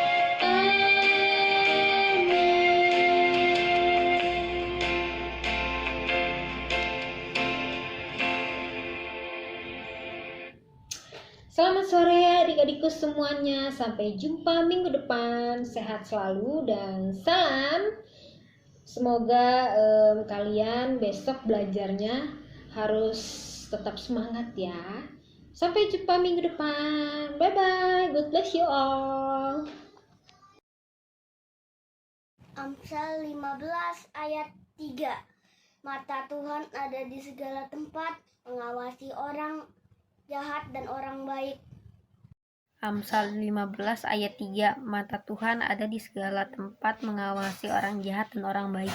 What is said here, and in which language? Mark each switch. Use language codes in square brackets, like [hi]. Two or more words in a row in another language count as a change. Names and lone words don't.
[id] Selamat sore adik-adikku semuanya. Sampai jumpa minggu depan. Sehat selalu dan salam. Semoga kalian besok belajarnya harus tetap semangat ya. Sampai jumpa minggu depan. [en] Bye bye. God bless you all. [id] Amsal 15 ayat 3. Mata Tuhan ada di segala tempat, mengawasi orang jahat dan orang baik. Amsal 15 ayat 3. Mata Tuhan ada di segala tempat, mengawasi orang jahat dan orang baik.